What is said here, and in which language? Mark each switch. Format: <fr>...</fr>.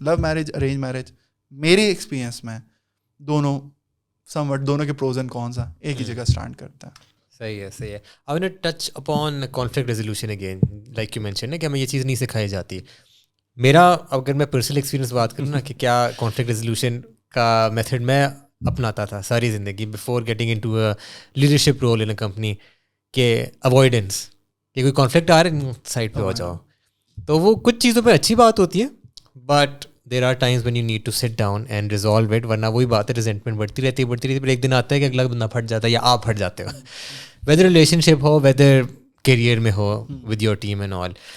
<ur>Love marriage arrange marriage میرے experience میں دونوں سم وٹ دونوں کے پروز اینڈ کونس ہیں, ایک ہی جگہ اسٹینڈ کرتے ہیں. صحیح ہے.</ur> <en>I want to touch upon conflict resolution again, like you mentioned</en> <ur>نا کہ ہمیں یہ چیز نہیں سکھائی جاتی. میرا اگر میں پرسنل ایکسپیرینس بات کروں نا کہ کیا conflict resolution کا میتھڈ میں اپناتا تھا ساری زندگی</ur> <en>before getting into a leadership role in a company,</en> <ur>کہ اوائڈنس, کہ کوئی کانفلکٹ آ رہا ہے سائڈ پہ ہو جاؤ. تو وہ کچھ چیزوں پہ اچھی بات ہوتی ہے,</ur> <en>but there are times when you need to sit down and resolve it,</en> <ur>ورنہ وہی بات ہے ریزنٹمنٹ بڑھتی رہتی ہے, پھر ایک دن آتا ہے کہ اگلا بندہ پھٹ جاتا ہے یا آپ پھٹ جاتے ہو, ویدر ریلیشن شپ ہو ویدر کیریئر میں ہو</ur> <en>With your team and all.</en>